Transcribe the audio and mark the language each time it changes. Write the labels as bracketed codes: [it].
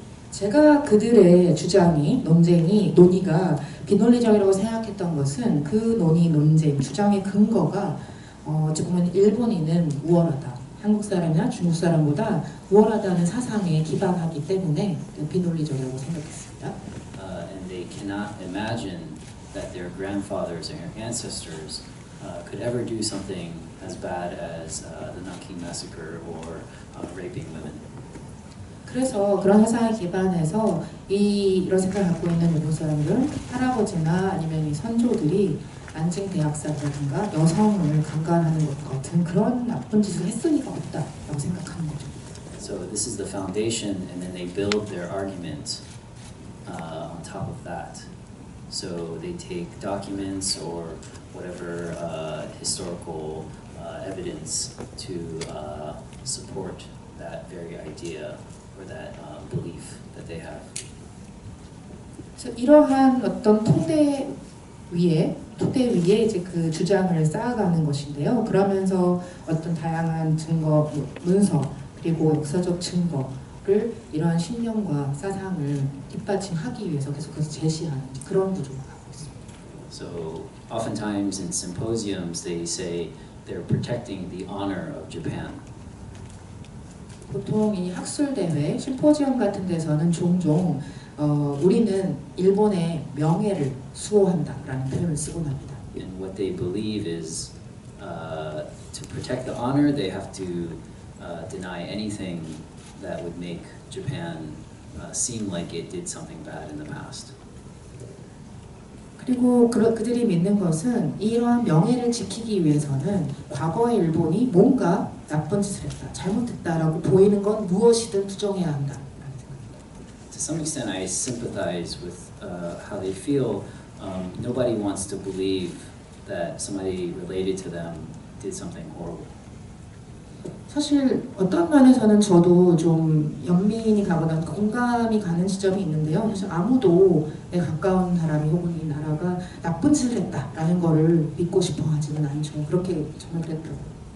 [ko] 제가 그들의 주장이, 논의가 비논리적이라고 생각했던 것은 그 논쟁, 주장의 근거가 어찌 보면 일본인은 우월하다, 한국 사람이나 중국 사람보다 우월하다는 사상에 기반하기 때문에 비논리적이라고 생각했습니다. [en] And they cannot imagine that their grandfathers and their ancestors could ever do something as bad as the Nanking massacre or raping women. [ko] 그래서 그런 사상에 기반해서 이런 생각을 갖고 있는 일본 사람들은 할아버지나 아니면 이 선조들이 난징 대학살이라든가 여성을 강간하는 것 같은 그런 나쁜 짓을 했을 리가 없다라고 생각하는 거죠. [en] So this is the foundation, and then they build their argument on top of that. So they take documents or whatever historical evidence to support that very idea or that belief that they have. [ko] 그래서 이러한 어떤 토대 위에 이제 그 주장을 쌓아가는 것인데요. 그러면서 어떤 다양한 증거, 문서 그리고 역사적 증거를 이러한 신념과 사상을 뒷받침하기 위해서 계속해서 제시하는 그런 구조가 하고 있습니다. [en] So oftentimes in symposiums they say they're protecting the honor of Japan. [ko] 보통 이 학술 대회, 심포지엄 같은 데서는 종종 우리는 일본의 명예를 수호한다라는 표현을 쓰곤 합니다. [en] And what they believe is to protect the honor, they have to deny anything that would make Japan seem like it did something bad in the past. [ko] 그리고 그들이 믿는 것은 이러한 명예를 지키기 위해서는 과거의 일본이 뭔가 나쁜 짓을 했다, 잘못했다라고 보이는 건 무엇이든 부정해야 한다. [en] To some extent, I sympathize with how they feel. Nobody wants to believe that somebody related to them did something horrible. [ko] 사실 어떤 면에서는 저도 좀 연민이 가거나 공감이 가는 지점이 있는데요. 사실 아무도 내 가까운 사람이 혹은 이 나라가 나쁜 짓을 했다라는 거를 믿고 싶어 하지는 않죠. 그렇게 정말 그랬더라고요.